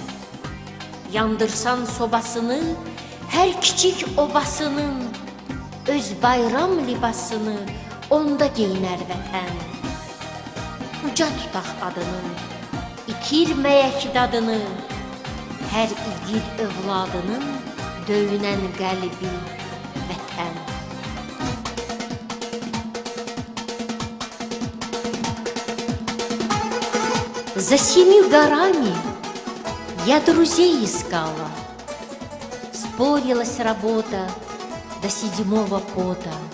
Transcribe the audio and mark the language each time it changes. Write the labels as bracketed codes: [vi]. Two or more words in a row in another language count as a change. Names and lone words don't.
[az] Yandırsan sobasını, hər kiçik obasının, Öz bayram libasını onda geyinər vətən. Uca tutaq adını, itirməyək dadını, Hər igid övladının döyünən qəlbi vətən. [ru] За 7 горами я друзей искала, Спорилась работа до 7-го пота.